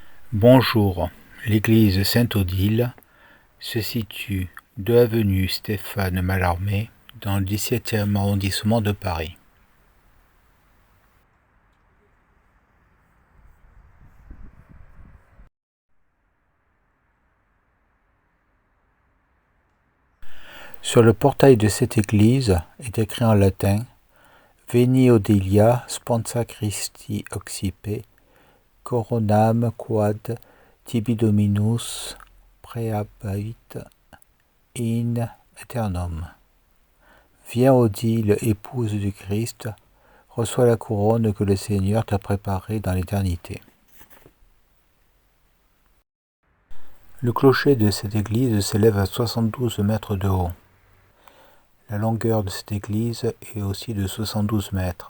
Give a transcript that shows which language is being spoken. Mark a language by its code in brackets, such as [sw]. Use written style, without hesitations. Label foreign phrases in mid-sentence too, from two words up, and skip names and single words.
[fr] Bonjour, l'église Sainte-Odile se situe 2 avenue Stéphane Mallarmé dans le 17e arrondissement de Paris. Sur le portail de cette église est écrit en latin [la] Veni Odilia sponsa Christi occipe, coronam quad tibi Dominus praeabit in aeternum. [fr] Viens Odile, épouse du Christ, reçois la couronne que le Seigneur t'a préparée dans l'éternité. Le clocher de cette église s'élève à 72 mètres de haut. La longueur de cette église est aussi de 72 mètres.